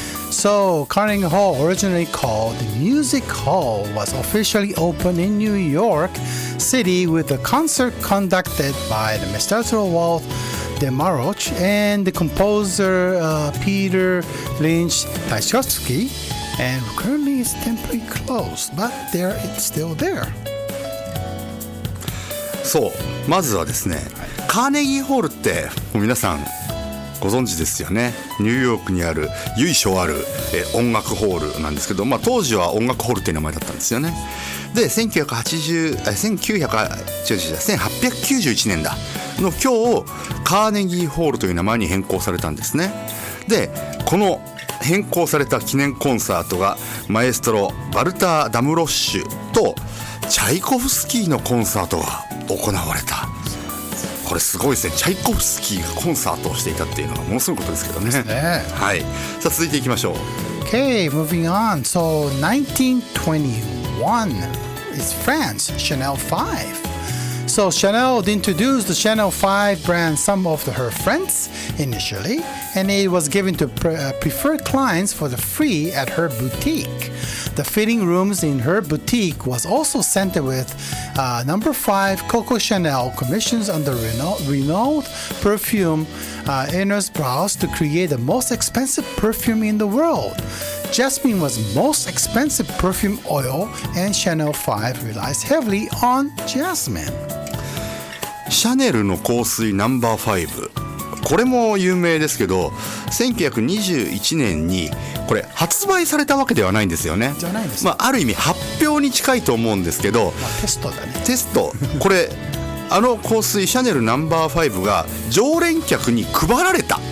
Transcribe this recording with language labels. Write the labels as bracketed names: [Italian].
[English] So Carnegie Hall, originally called the Music Hall, was officially opened in New York City with a concert conducted by the Mr. Walt Demaroch and the composer Peter Lynch Tchaikovsky. And currently it's temporarily closed, but it's still there. [Japanese] そう、まずはですね、カーネギーホールってもう皆さんご存知ですよね。ニューヨークにある由緒ある音楽ホールなんですけど、当時は音楽ホールっていう名前だったんですよね。で1891年だの今日カーネギーホールという名前に変更されたんですね。でこの変更された記念コンサートがマエストロバルター・ダムロッシュとチャイコフスキーのコンサートが行われた。これすごいですね。チャイコフスキーがコンサートをしていたっていうのはものすごいことですけどね。はい。さあ続いていきましょう。 [English] Okay, moving on. So 1921 is France, Chanel 5.So Chanel introduced the Chanel 5 brand some of her friends initially, and it was given to preferred clients for the free at her boutique. The fitting rooms in her boutique was also scented with number 5 Coco Chanel commissions under renowned perfume Ernest Browse to create the most expensive perfume in the world.Jasmine was most expensive perfume oil, and Chanel 5 relies heavily on jasmine. [Japanese] シャネルの香水ナンバー5、これも有名ですけど1921年にこれ発売されたわけではないんですよね。じゃないです。ある意味発表に近いと思うんですけど、テストだね。テストこれ香水シャネルナンバー5が常連客に配られた。